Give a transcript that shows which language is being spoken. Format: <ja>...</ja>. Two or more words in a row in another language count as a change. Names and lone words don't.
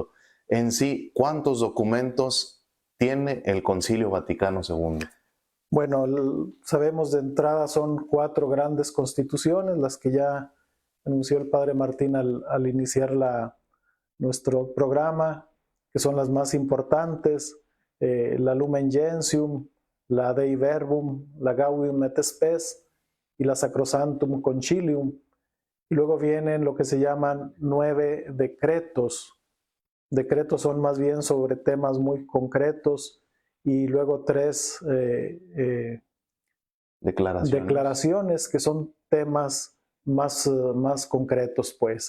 <es>En sí, ¿cuántos documentos tiene el Concilio Vaticano II? Bueno, sabemos de entrada son 4 grandes constituciones, las que ya anunció el Padre Martín al iniciar nuestro programa, que son las más importantes, la Lumen Gentium, la Dei Verbum, la Gaudium et Spes y la Sacrosanctum Concilium. Y luego vienen lo que se llaman 9 decretos. Decretos son más bien sobre temas muy concretos, y luego 3 declaraciones que son temas más concretos, pues.</es>